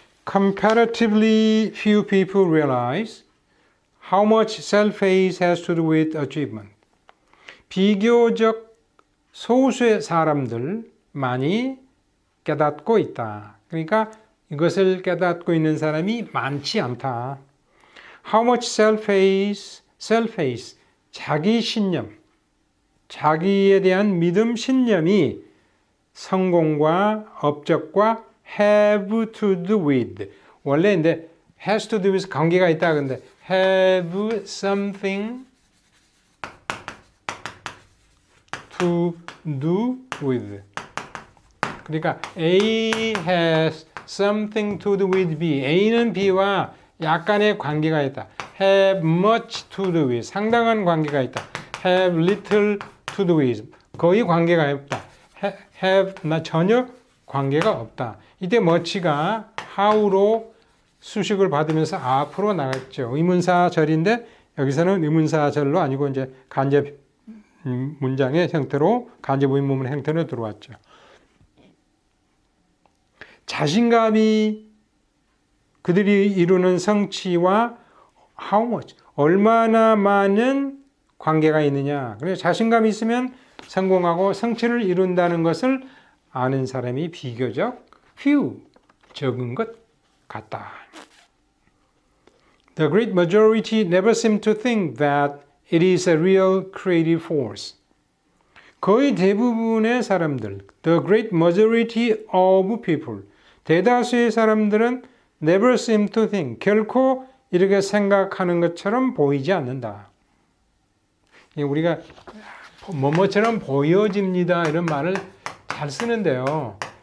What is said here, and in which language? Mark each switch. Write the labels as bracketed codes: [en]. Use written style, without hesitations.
[en] Comparatively few people realize how much self-hate has to do with achievement. [ko] 비교적 소수의 사람들만이 깨닫고 있다. 그러니까 이것을 깨닫고 있는 사람이 많지 않다. [en] How much self-hate, [ko] 자기 신념, 자기에 대한 믿음 신념이 성공과 업적과 [en] have to do with. [ko] 원래 근데 [en] has to do with [ko] 관계가 있다. 근데 [en] have something to do with. [ko] 그러니까 [en] A has something to do with B. [ko] A는 B와 약간의 관계가 있다. [en] have much to do with. [ko] 상당한 관계가 있다. [en] have little to do with. [ko] 거의 관계가 없다. have 전혀 관계가 없다. 이때 much가 how로 수식을 받으면서 앞으로 나갔죠. 의문사절인데 여기서는 의문사절로 아니고 이제 간접 문장의 형태로 간접 의문문의 형태로 들어왔죠. 자신감이 그들이 이루는 성취와 [en] how much, [ko] 얼마나 많은 관계가 있느냐. 그래서 자신감이 있으면 성공하고 성취를 이룬다는 것을 아는 사람이 비교적 few, 적은 것 같다. [en] The great majority never seem to think that it is a real creative force. [ko] 거의 대부분의 사람들, [en] the great majority of people, [ko] 대다수의 사람들은 [en] never seem to think, [ko] 결코 이렇게 생각하는 것처럼 보이지 않는다. 우리가 뭐뭐처럼 보여집니다 이런 말을 잘 쓰는데요.